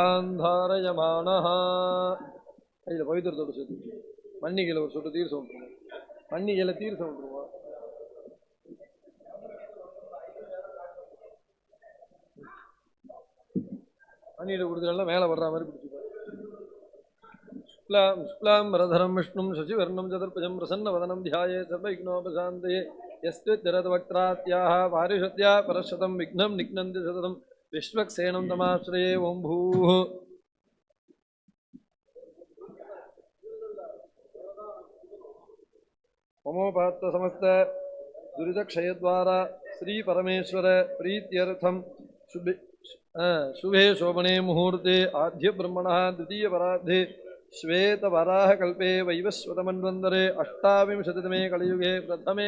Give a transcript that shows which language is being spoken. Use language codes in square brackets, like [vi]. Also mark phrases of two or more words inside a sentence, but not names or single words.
[ta] धारयमानः கையில் பவித்திரத்தோடு சேர்த்து மண்ணிகையில் ஒரு சொட்டு தீர்சம் விட்டுருவோம். மண்ணிகையில் தீர்சம் விட்டுருவோம். மண்ணியில் கொடுத்துலாம் மேலே வர்ற மாதிரி பிடிச்சிப்போம். [sa] शुक्लां वरधरं विष्णुं शशिवर्णं चतुर्भुजं प्रसन्नवदनं ध्यायेत् सर्वविघ्नोपशान्तये यस्त्वच्चरद्वक्त्रात्याः पारिषद्या परशतं विघ्नं निघ्नन्ति सततं विश्वक्सेनं तमाश्रये ओं भूः। ममोपात्त समस्त दुरितक्षयद्वारा श्री परमेश्वर प्रीत्यर्थं शुभे शोभने मुहूर्ते आद्य ब्रह्मणः द्वितीय परार्धे श्वेतवराहकल्पे वैवस्वतमन्वन्तरे अष्टाविंशतितमे कलियुगे प्रथमे